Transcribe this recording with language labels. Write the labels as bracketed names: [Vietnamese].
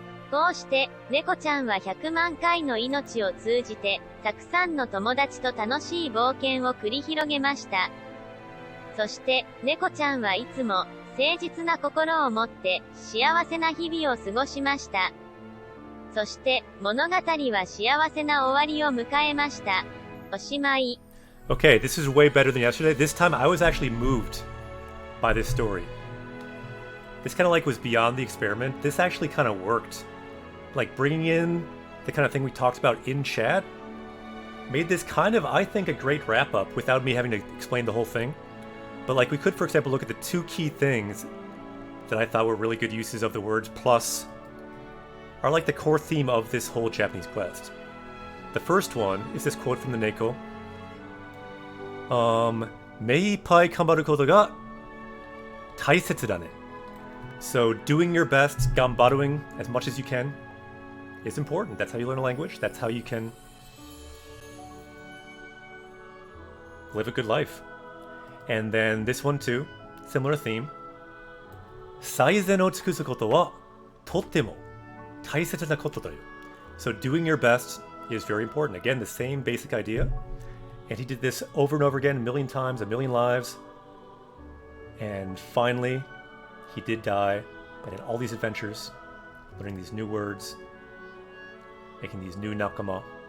[Japanese] こうして、猫ちゃんは100万回の命を通じて、たくさんの友達と楽しい冒険を繰り広げました。そして、猫ちゃんはいつも、誠実な心を持って、幸せな日々を過ごしました。そして、物語は幸せな終わりを迎えました。おしまい。 [English] Okay, this is way better than yesterday. This time I was actually moved by this story. This kind of like was beyond the experiment. This actually kind of worked. Like bringing in the kind of thing we talked about in chat made this kind of, I think, a great wrap up without me having to explain the whole thing. But like we could, for example, look at the two key things that I thought were really good uses of the words plus are like the core theme of this whole Japanese quest. The first one is this quote from the Neko. [Japanese] 目いっぱい頑張ることが大切だね. [English] So doing your best, gambaruing as much as you can is important. That's how you learn a language. That's how you can live a good life. And then this one too, similar theme. [Japanese] 最善を尽くすことはとっても大切なことだよ. [English] So doing your best is very important. Again, the same basic idea. And he did this over and over again, a million times, a million lives. And finally, he did die, but in all these adventures, learning these new words, making these new nakama.